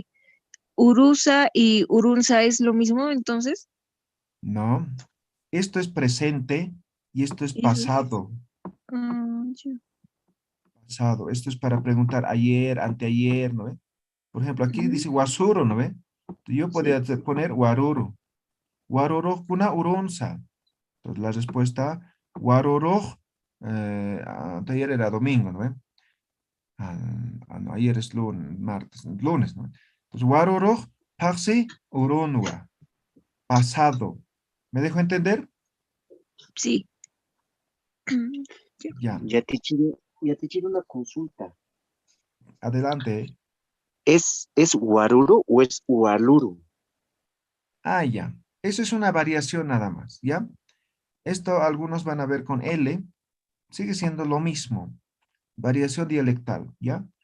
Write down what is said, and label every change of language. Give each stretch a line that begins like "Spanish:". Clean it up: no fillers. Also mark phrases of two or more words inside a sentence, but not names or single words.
Spanish: ¿Urusa y Urunza es lo mismo entonces? No. Esto es presente y esto es Eso es. pasado. Ya. Pasado. Esto es para preguntar ayer, anteayer, ¿no ve? Por ejemplo, aquí Ujú. dice wasuro, ¿no ve? Yo podría poner waruru.
Aymara: Waruru kuna urunza.
Spanish: Entonces la respuesta, waruru, anteayer era domingo, ¿no ve? No, ayer es lunes, martes, lunes, ¿no? Entonces,
Aymara: waruru, paxi, urunwa.
Spanish: Pasado. ¿Me dejo entender? Sí. Ya. Ya, Ya te quiero una consulta. adelante. ¿Es Guaruru o es Ualuru? Ah, ya. Eso es una variación nada más, ¿ya? Esto algunos van a ver con L. Sigue siendo lo mismo. Variación dialectal, ¿ya?